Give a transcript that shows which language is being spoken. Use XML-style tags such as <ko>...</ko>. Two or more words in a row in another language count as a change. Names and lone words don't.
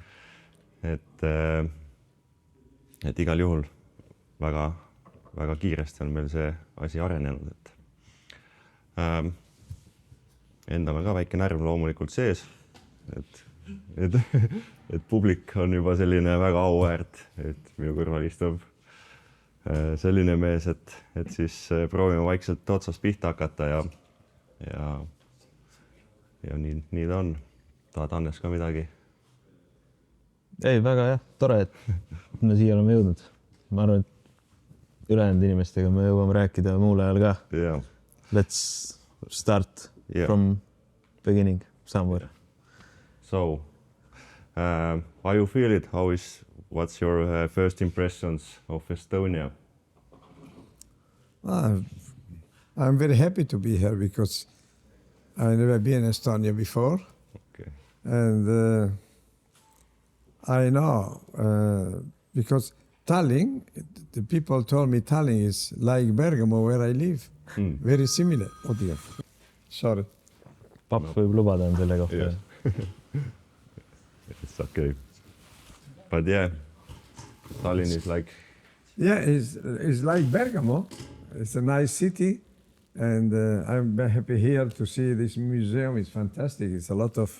<et>et igal juhul väga, väga kiiresti on meil see asi arenenud, endal on ka väike närv loomulikult sees, et publik on juba selline väga auväärt, et minu kõrval istub selline mees, et siis proovime vaikselt otsast pihta hakata ja nii ta on. Tahad Hannes ka midagi? Ei, väga jah, tore, et me siia oleme jõudnud. Ma arvan, et ülejäänud inimestega me jõuame rääkida muul ajal ka.</et> <en>Yeah. Let's start from beginning somewhere. So, how you feel it? What's your first impressions of Estonia? I'm very happy to be here because I've never been in Estonia before. Okay. And I know because Tallinn, the people told me Tallinn is like Bergamo where I live. Very similar. Oh dear. Sorry.</en> <et>Papp võib lubada on selle kohta.</et> <en>Yeah. It's okay. But yeah, Tallinn is like... Yeah, it's like Bergamo. It's a nice city. And I'm very happy here to see this museum. It's fantastic. It's a lot of...</en>